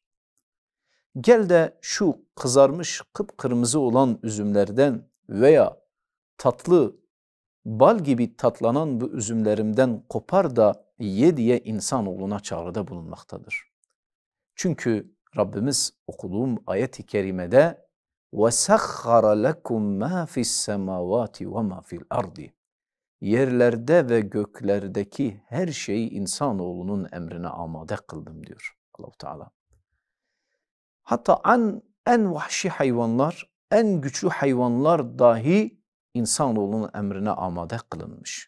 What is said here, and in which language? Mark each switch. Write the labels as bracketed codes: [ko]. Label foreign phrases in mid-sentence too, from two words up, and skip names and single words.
[tr] Gel de şu kızarmış kıpkırmızı olan üzümlerden veya tatlı bal gibi tatlanan bu üzümlerimden kopar da ye diye insanoğluna çağrıda bulunmaktadır. Çünkü Rabbimiz okuduğum ayet-i kerimede [ar] وَسَخَّرَ لَكُمْ مَا فِي السَّمَاوَاتِ وَمَا فِي الْأَرْضِ. [tr] Yerlerde ve göklerdeki her şeyi insanoğlunun emrine amade kıldım diyor Allah-u Teala. Hatta en vahşi hayvanlar, en güçlü hayvanlar dahi insanoğlunun emrine amade kılınmış.